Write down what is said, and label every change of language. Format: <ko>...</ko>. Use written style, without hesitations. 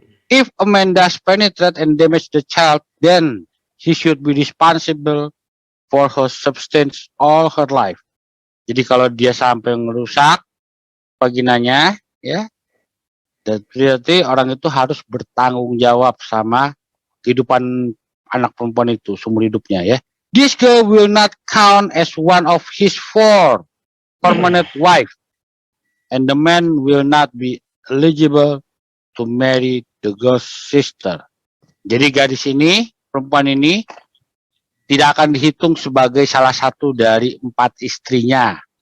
<en>If a man does penetrate and damage the child, then he should be responsible for her substance all her life.</en> <id>Jadi kalau dia sampai ngerusak vaginanya, ya, dan berarti orang itu harus bertanggung jawab sama kehidupan anak perempuan itu seumur hidupnya ya.</id> <en>This girl will not count as one of his 4 permanent wife, and the man will not be eligible to marry the girl's sister.</en> <id>Jadi gadis ini, perempuan ini tidak akan dihitung sebagai salah satu dari 4 istrinya.</id>